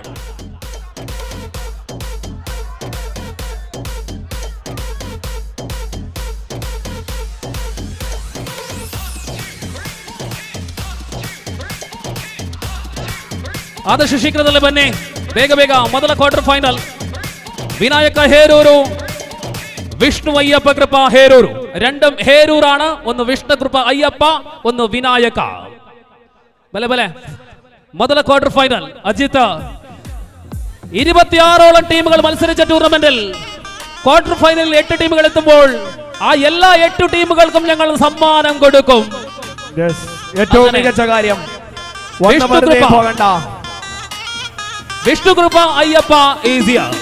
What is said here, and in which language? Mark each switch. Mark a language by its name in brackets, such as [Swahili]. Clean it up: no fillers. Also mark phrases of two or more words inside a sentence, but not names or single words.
[Kannada] ಆದಷ್ಟು ಶೀಘ್ರದಲ್ಲೇ ಬನ್ನಿ, ಬೇಗ ಮೊದಲ [English] quarter final. [Malayalam] വിനായക ഹേരൂരു വിഷ്ണു അയ്യപ്പ കൃപ ഹേരൂരു. രണ്ടും ഹേരൂരാണ്. ഒന്ന് വിഷ്ണു കൃപ അയ്യപ്പ, ഒന്ന് വിനായക. [Kannada] ബലെ ಮೊದಲ ಕ್ವಾರ್ಟರ್ ಫೈನಲ್. [Malayalam] അജിത്ത് 26ഓളം ടീമുകൾ മത്സരിച്ച ടൂർണമെന്റിൽ [English] quarter finalil [Malayalam] 8 ടീമുകൾ എത്തുമ്പോൾ ആ എല്ലാ 8 ടീമുകൾക്കും ഞങ്ങൾ സമ്മാനം കൊടുക്കും. ഏറ്റവും മികച്ച കാര്യം വിഷ്ണു കൃപ അയ്യപ്പ ഈസിയ